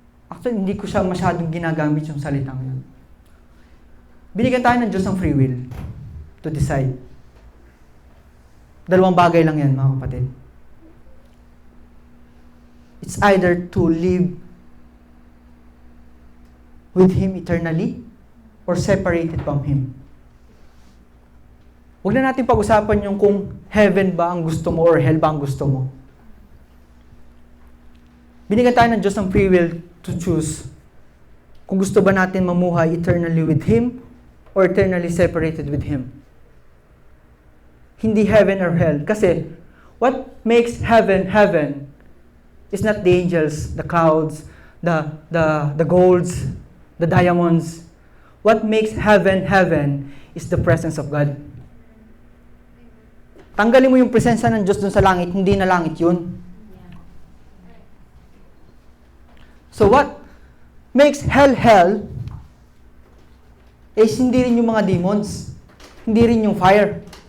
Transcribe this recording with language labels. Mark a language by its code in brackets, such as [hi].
[tl] Actually, hindi ko siya masyadong ginagamit yung salitang yun. Binigyan tayo ng Diyos ng [en] free will to decide. [tl] Dalawang bagay lang yan, mga kapatid. [en] It's either to live with Him eternally or separated from Him. [tl] Huwag na natin pag-usapan yung kung heaven ba ang gusto mo or hell ba ang gusto mo. Binigyan tayo ng Diyos ng [en] free will to choose [tl] kung gusto ba natin mamuhay [en] eternally with Him [tl] or [en] eternally separated with Him. [tl] Hindi heaven or hell. [en] Kasi, what makes heaven, heaven is not the angels, the clouds, the golds, the diamonds. What makes heaven, heaven is the presence of God. [tl] Tanggalin mo yung presensya ng Diyos dun sa langit, hindi na langit yun. [en] So what makes hell, hell is [tl] hindi rin yung mga demons. Hindi rin yung fire.